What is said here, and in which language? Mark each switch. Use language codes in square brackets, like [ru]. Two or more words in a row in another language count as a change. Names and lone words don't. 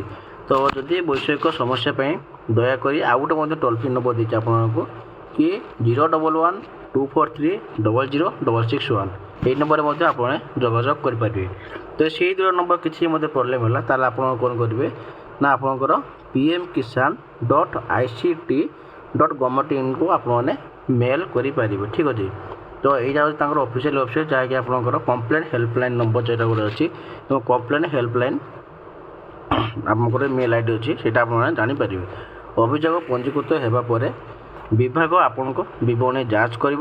[or] ତ ଯଦି ବୈଷୟିକ ସମସ୍ୟା ପାଇଁ ଦୟାକରି ଆଉ ଗୋଟେ ମଧ୍ୟ [en] toll free number [or] ଦେଇଛି ଆପଣଙ୍କୁ କି 01124300661। ଏହି ନମ୍ବରରେ ମଧ୍ୟ ଆପଣ ଯୋଗାଯୋଗ କରିପାରିବେ। ତ ସେଇ ଦୁଇଟା ନମ୍ବର କିଛି ମଧ୍ୟ ପ୍ରୋବ୍ଲେମ୍ ହେଲା, ତାହେଲେ ଆପଣ କ'ଣ କରିବେ ନା ଆପଣଙ୍କର pmkisan.ict.govt.in କୁ ଆପଣମାନେ ମେଲ୍ କରିପାରିବେ। ଠିକ୍ ଅଛି। ତ ଏଇଟା ହେଉଛି ତାଙ୍କର [en] official website, [or] ଯାହାକି ଆପଣଙ୍କର [en] complaint helpline number [or] ଯେଉଁଟା ଗୋଟେ ଅଛି, ଏବଂ [en] complaint helpline [or] ଆପଣଙ୍କର [en] mail ID [or] ଅଛି, ସେଇଟା ଆପଣମାନେ ଜାଣିପାରିବେ। ଅଭିଯୋଗ ପଞ୍ଜୀକୃତ ହେବା ପରେ ବିଭାଗ ଆପଣଙ୍କ ବିବରଣୀ ଯାଞ୍ଚ କରିବ।